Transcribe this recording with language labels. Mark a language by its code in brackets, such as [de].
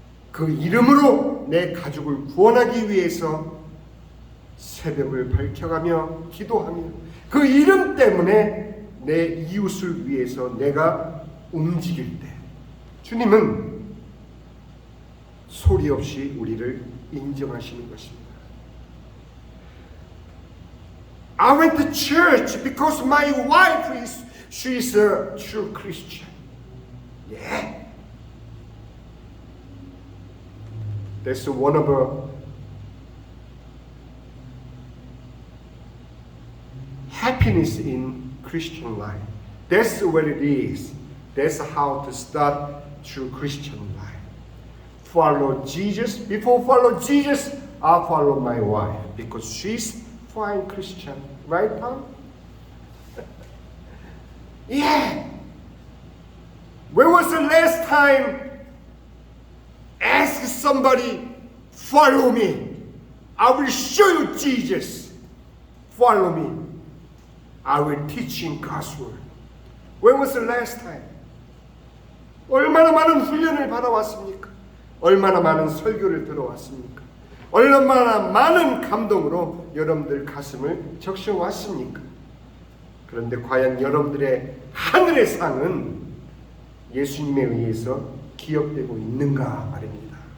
[ko] 그 이름으로 내 가족을 구원하기 위해서 새벽을 밝혀가며 기도하며 그 이름 때문에 내 이웃을 위해서 내가 움직일 때 주님은 소리 없이 우리를 인정하시는 것입니다. [en] I went to church because my wife she's a true Christian. Yeah. That's one of the happiness in Christian life. That's what it is. That's how to start true Christian life. Follow Jesus. Before follow Jesus, I follow my wife because she's fine Christian. Right, Tom? Yeah. When was the last time ask somebody, follow me? I will show you Jesus. Follow me. I will teach you God's word. When was the last time? [ko] 얼마나 많은 훈련을 받아왔습니까? 얼마나 많은 설교를 들어왔습니까? 얼마나 많은 감동으로 여러분들 가슴을 적셔왔습니까? 그런데 과연 여러분들의 하늘의 상은 예수님에 의해서 기억되고 있는가 말입니다.